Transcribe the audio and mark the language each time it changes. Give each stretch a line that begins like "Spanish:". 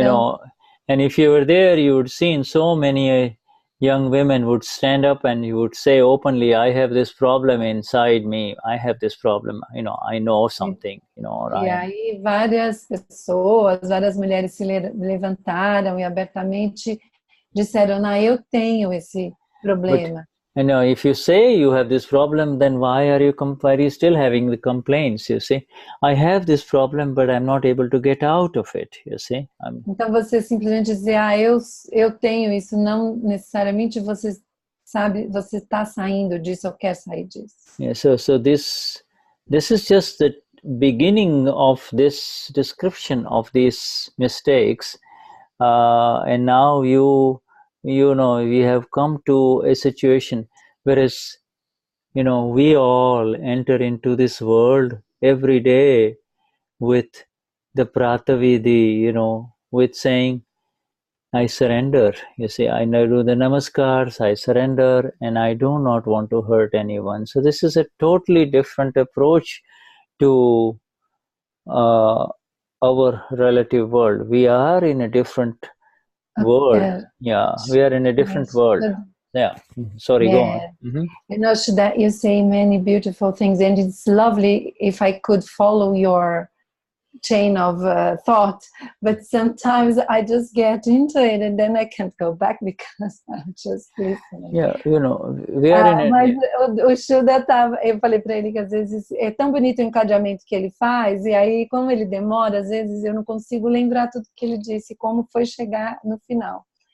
English: You know, and if you were there, you would see so many young women would stand up and you would say openly, I have this problem inside me, I have this problem, you know, I know something, you know.
Portuguese: E aí várias pessoas, várias mulheres se levantaram e abertamente disseram, não, eu tenho esse problema.
English: You know, if you say you have this problem, then why are you still having the complaints? You see, I have this problem, but I'm not able to get out of it. You see.
Portuguese: Então você simplesmente dizer, eu tenho isso, não necessariamente você sabe, você está saindo disso ou quer sair disso.
English: Yeah. So this is just the beginning of this description of these mistakes, and now you know, we have come to a situation whereas, you know, we all enter into this world every day with the Pratavidi, you know, with saying, I surrender. You see, I do the namaskars, I surrender, and I do not want to hurt anyone. So this is a totally different approach to our relative world. We are in a different world. Yeah, we are in a different world. Yeah, sorry, go on. You know, Shuddha, you say many beautiful things, and it's lovely if I could follow your chain of thought, but sometimes I just get into it and then I can't go back because I'm just listening. Yeah, you know, we are in
Portuguese: mas o Shuddha eu falei para ele que às vezes é tão bonito o encadeamento que ele faz, e aí como ele demora, às vezes eu não consigo lembrar tudo que ele disse, como foi chegar no final.